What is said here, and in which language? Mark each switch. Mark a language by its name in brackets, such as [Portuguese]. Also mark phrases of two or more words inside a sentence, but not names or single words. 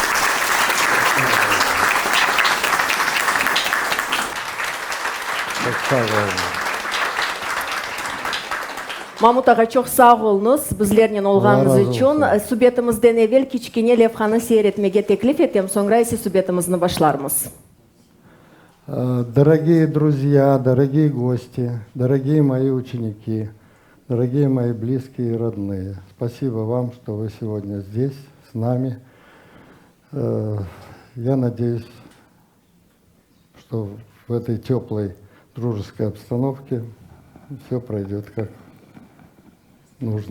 [Crimean Tatar] Çok sağ olun. Mahmut Ağa çok sağ olunuz bizlerden olğanınız için. Subetimizden evvel kichkine levhani seyretmege teklif ettim. Sonra ise subetimizni başlarımız. [Russian] Дорогие друзья, дорогие гости, дорогие мои ученики, дорогие мои близкие и родные, спасибо вам, что вы сегодня здесь, с нами. Я надеюсь, что в этой теплой дружеской обстановке все пройдет как нужно.